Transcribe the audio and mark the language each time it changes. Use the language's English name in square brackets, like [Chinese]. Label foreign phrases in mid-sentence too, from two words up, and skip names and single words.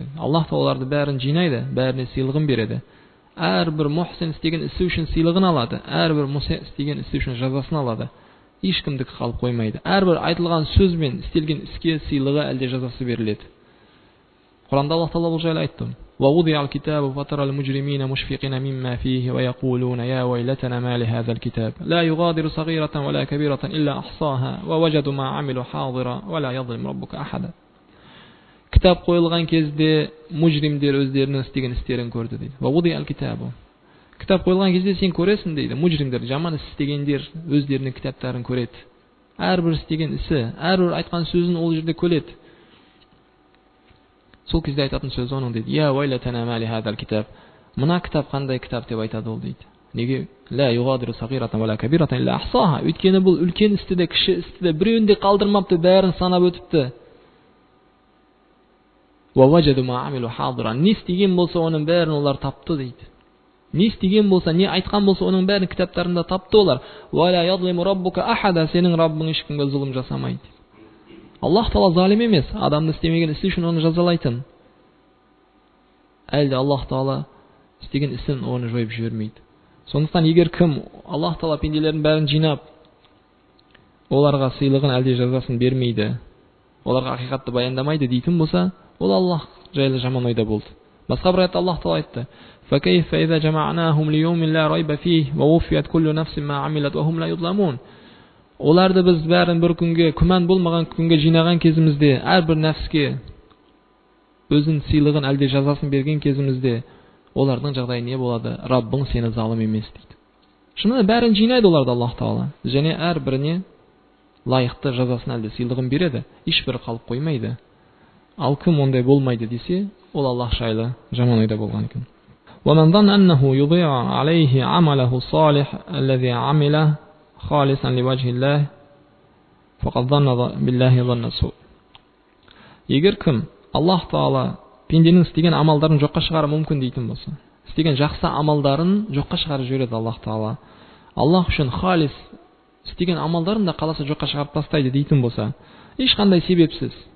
[Kazakh] Аллах Тағала оларды бәрін жинайды, бәріне сыйлығын береді. Әрбір мухсин істеген ісі үшін сыйлығын алады, әрбір муси істеген ісі үшін жазасын алады. Ешкімдікі қалып қоймайды. Әрбір айтылған сөз бен істелген іске сыйлығы әлде жазасы беріледі. Құранда Аллах Тағала бұл жайлы айтты. [Arabic] وَوُضِعَ الْكِتَابُ فَتَرَى الْمُجْرِمِينَ مُشْفِقِينَ مِمَّا فِيهِ وَيَقُولُونَ يَا وَيْلَتَنَا مَا لِهَذَا الْكِتَابِ لَا يُغَادِرُ صَغِيرَةً وَلَا كَبِيرَةً إِلَّا أَحْصَاهَا وَوَجَدُوا مَا عَمِلُوا حَاضِرًا وَلَا يَظْلِمُ رَبُّكَ أَحَدًا. [Kazakh] Кітап қойылған кезде мужримдер өздерінің істеген істерін көрді дейді. [Arabic] وَوُضِعَ الْكِتَابُ. [Kazakh] Кітап қойылған кезде сен көресің дейді. Мужримдер, жаман іс істегендер өздерінің кітаптарын көреді. Әрбір істеген ісі, әрбір айтқан сөзін ол жерде көреді. Сол кезде айтатын сөз оның дейді. [Arabic] يا ويلتنا ما لهذا الكتاب. [Kazakh] Мына кітап қандай кітап деп айтады ол дейді. [Arabic] Неге? لا يغادر صغيرة ولا كبيرة إلا أحصاها. [Kazakh] Өйткені бұл үлкен істі де кіші істі де біреуін де қалдырмапты, бәрін санап өтіпті. [Arabic] ووجدوا ما عملوا حاضرا. [Kazakh] Не істеген болса оның бәрін олар тапты дейді. Не істеген болса, не айтқан болса оның бәрін кітаптарында тапты олар. [Arabic] ولا يظلم ربك أحدا. [Kazakh] Сенің Раббың ешкімге зұлым жасамайды. Аллах Тағала залим емес, адамды істемеген ісі үшін оны жазалайтын. Әлде Аллах Тағала істеген ісін оны жойып жібермейді. Сондықтан егер кім Аллах Тағала пенделерін бәрін жинап, оларға сыйлығын әлде жазасын бермейді, оларға ақиқатты баяндамайды дейтін болса, ол Аллах жайлы жаман ойда болды. Басқа бір аятта Аллах Тағала айтты: [Arabic] فَكَيْفَ إِذَا جَمَعْنَاهُمْ لِيَوْمٍ لَا رَيْبَ فِيهِ وَوُفِّيَتْ كُلُّ نَفْسٍ مَا عَمِلَتْ وَهُمْ لَا يُظْلَمُونَ. [Kazakh] Оларды біз бәрін бір күнге, күмән болмаған күнге жинаған кезімізде, әрбір нәпске өзін сыйлығын әлде жазасын берген кезімізде, олардың жағдайы не болады? Раббың сені залым емес дейді. Шынымен бәрін жинайды оларды Аллах Тағала, және әрбіріне лайықты жазасын әлде сыйлығын береді, ешбірі қалып қоймайды. Ал кім ондай болмайды десе, ол Аллах жайлы жаман ойда болған екен. [Arabic] ومن ظن أنه يضيع عليه عمله الصالح الذي عمله خالصا لوجه الله فقد ظن بالله ظن السوء. [Kazakh] Егер кім Аллах Тағала пенденің істеген амалдарын жоққа шығару мүмкін дейтін болса, істеген жақсы амалдарын жоққа шығарып жібереді Аллах Тағала, Аллах үшін халис істеген амалдарын да қаласа жоққа шығарып тастайды дейтін болса, ешқандай себепсіз,